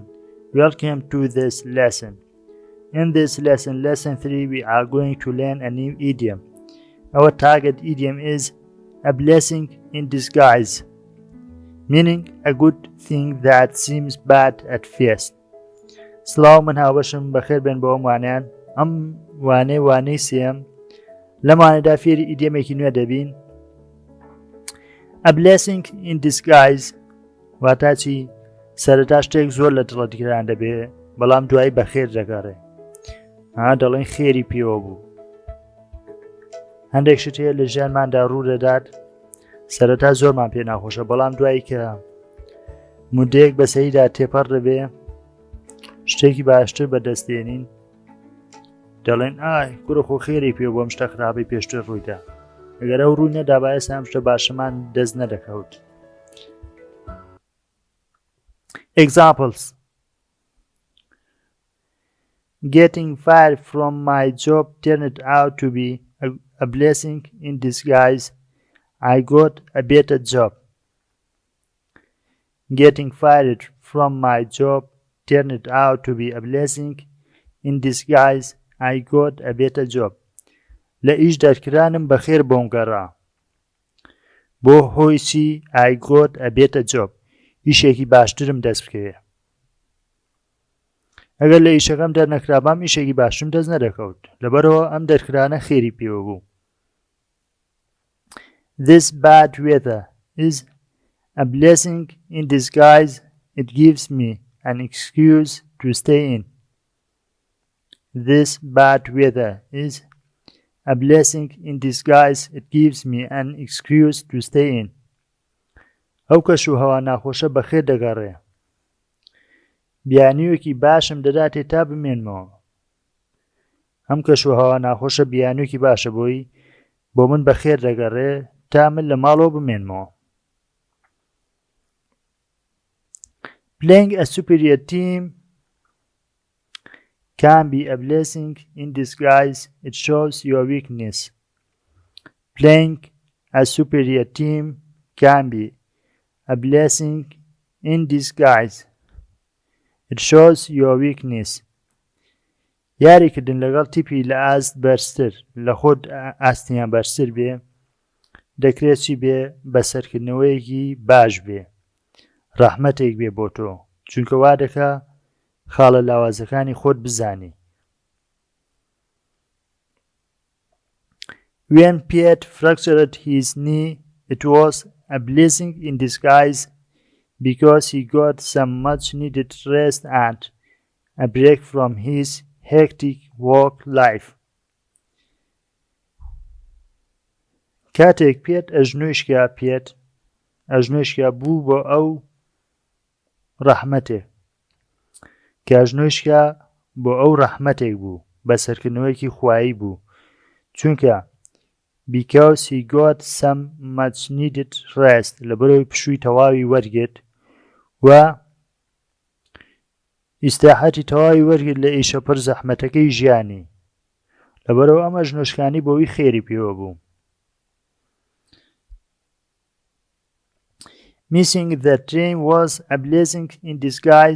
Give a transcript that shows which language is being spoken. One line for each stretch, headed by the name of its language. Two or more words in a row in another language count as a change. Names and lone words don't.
English: Welcome to this lesson. In this lesson, lesson 3, we are going to learn a new idiom. Our target idiom is a blessing in disguise, meaning a good thing that seems bad at first.
Central Kurdish: سڵاو من هاوبەشم بەخێر بێن بۆ وانیان ئەم وانەی سێم لەمانەدا فێری ئیدیۆمێکی نوێ دەبین.
English: A blessing in disguise
Central Kurdish: واتە چی؟ سەرەتا شتێک زۆر لە دڵەتگران دەبێ بەڵام دوایی بەخێر دەگەڕێ. دەڵێن خێری پێوە بوو. هەندێک شت هەیە لە ژیانماندا ڕوو دەدات سەرەتا زۆرمان پێ ناخۆشە بەڵام دوایی کە مودەیەک بەسەریدا تێپەڕ دەبێ شتێکی باشتر بەدەستێنین دەڵێن ئای کوڕۆخۆ خێری پێ بۆم شتە خراپەی پێشتر ڕوویدا. ئەگەر ئەو ڕووی نەدا باعث ئەم شتە باشەمان دەست نەدەکەوت.
English: Examples: Getting fired from my job turned out to be a blessing in disguise. I got a better job. Getting fired from my job turned out to be a blessing in disguise. I got a better job.
Central Kurdish: لە ئیش دەرکرانم بەخێر بۆم گەڕا. بۆ هۆی چی؟
English: I got a better job.
Central Kurdish: ئیشێکی باشترم دەست بکەوێ. ئەگەر لە ئیشەکەم دەرنەکرا بام ئیشێکی باشترم دەست نەدەکەوت. لەبەرەوە ئەم دەرکرانە خێری پێوە بوو.
English: This bad weather is a blessing in disguise. It gives me an excuse to stay in. This bad weather is a blessing in disguise. It gives me an excuse to stay in.
Central Kurdish: ئەو کەشوهەوا ناخۆشە بەخێر دەگەڕێ. بیانوویەکی باشم دەداتێ تا بمێنمەوە. ئەم کەشوهەوا ناخۆشە بیانوویەکی باشە بۆ من بەخێر دەگەڕێ تا من لە ماڵەوە بمێنمەوە.
English: Playing a superior team can be a blessing in disguise. It shows your weakness. Playing a superior team can be a blessing in disguise. It shows your weakness.
Central Kurdish: یاریکردن لەگەڵ تیپی لە ئاست بەرزتر لە خۆت ئاستیان بەرزتر بێ دەکرێت چی بێ بەسەرکردنەوەیەکی باش بێ ڕەحمەتێک بێ بۆ تۆ چونکە وا دەکا خاڵە لاوازەکانی خۆت بزانی.
English: When Piet fractured his knee, it was a blessing in disguise because he got some much-needed rest and a break from his hectic work life.
Central Kurdish: کاتێک پێت ئەژنۆیشکا بوو بۆ ئەو ڕەحمەتێک کە ئەژنۆیشکا بۆ ئەو ڕەحمەتێک بوو بەسەرکردنەوەیەکی خوایی بوو چونکە
English: because he got some much needed rest
Central Kurdish: لەبەرەوەی پشووی تەواوی وەرگرت و ئیستراحەتی تەواوی وەرگرت لە ئیشە پڕ زەحمەتەکەی ژیانی لەبەرەوە ئەم ئەژنۆشکانی بۆی خێری پێوە بوو.
English: Missing the train was a blessing in disguise.